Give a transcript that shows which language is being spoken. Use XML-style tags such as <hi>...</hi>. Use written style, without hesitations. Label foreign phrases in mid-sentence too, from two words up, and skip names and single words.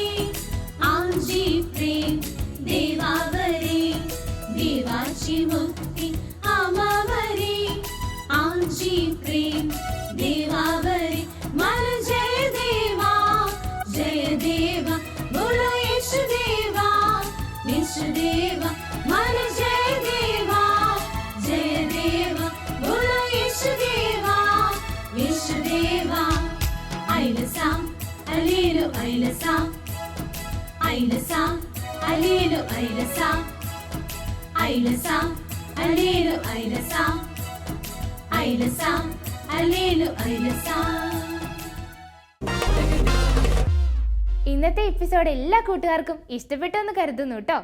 <mr>आमची प्रेम देवावरी देवाची मुक्ती आमावरी आमची प्रेम देवावरी मन जय देवा बोलो येशू देवा मन जय देवा बोलो येशू देवा ഐലസ അലേലു ഐലസ ഐലസ അലേലു ഐലസ ഐലസ അലേലു ഐലസ ഐലസ അലേലു ഐലസ.</mr> <ml>ഇന്നത്തെ എപ്പിസോഡ് എല്ലാ കൂട്ടുകാർക്കും ഇഷ്ടപ്പെട്ടു എന്ന് കരുതുന്നു കേട്ടോ.</ml>